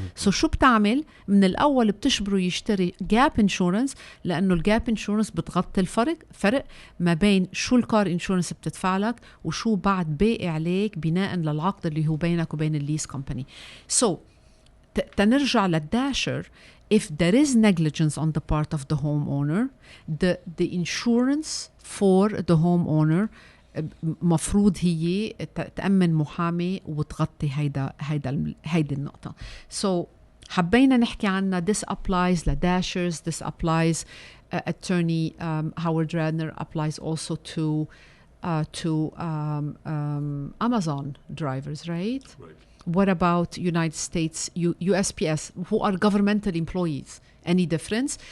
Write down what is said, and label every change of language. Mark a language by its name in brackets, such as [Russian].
[Arabic] سو شو بتعمل؟ من الأول بتشبره يشتري جاب انشورنس، لأنه الجاب انشورنس بتغطي الفرق ما بين شو الكار انشورنس بتدفع لك وشو بعد باقي عليك بناء للعقد اللي هو بينك وبين الليس كومباني. سو تنرجع للداشر. [English] If there is negligence on the part of the homeowner, the insurance for the homeowner [Arabic] مفروض هي تأمن محامي وتغطي هيدا النقطة. So حبينا نحكي عنها. [English] This applies لداشers, this applies attorney Howard Radner applies also to Amazon drivers, right? Right. What about United States USPS, who are governmental employees? Any difference?